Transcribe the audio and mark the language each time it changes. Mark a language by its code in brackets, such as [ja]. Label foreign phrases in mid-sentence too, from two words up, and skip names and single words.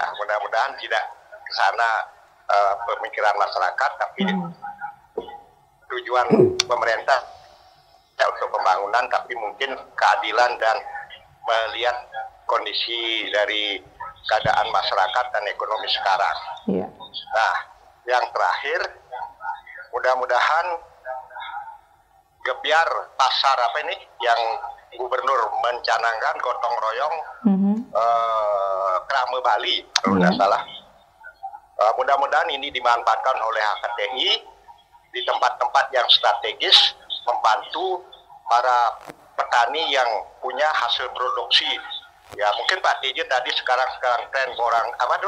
[id] Mudah-mudahan tidak ke sana pemikiran masyarakat, tapi tujuan pemerintah ya untuk pembangunan, tapi mungkin keadilan dan melihat kondisi dari keadaan masyarakat dan ekonomi sekarang. Nah, yang terakhir, mudah-mudahan gebiar pasar apa ini yang gubernur mencanangkan gotong royong Krame Bali kalau tidak salah. Mudah-mudahan ini dimanfaatkan oleh HKTI di tempat-tempat yang strategis, membantu para petani yang punya hasil produksi. Ya mungkin Pak DJ tadi sekarang tren porang apa tuh?